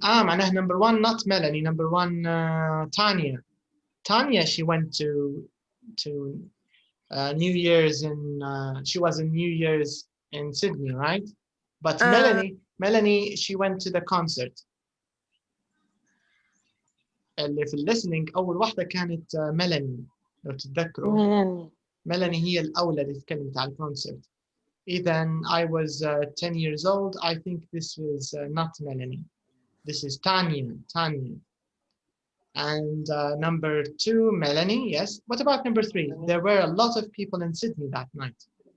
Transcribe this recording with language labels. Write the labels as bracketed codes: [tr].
[en] معناها number 1, not Melanie. Number 1, Tanya. Tanya, she went to New Year's she was in New Year's in Sydney, right? But Melanie, she went to the concert. [ar] اللي في listening أول واحدة كانت ميلاني لو تتذكروا. ميلاني هي الأولى اللي تكلمت على الكونسرت. [en] إذن I was 10 years old. I think this was not Melanie. This is Tanya. And number 2, Melanie, yes. What about number 3? There were a lot of people in Sydney that night.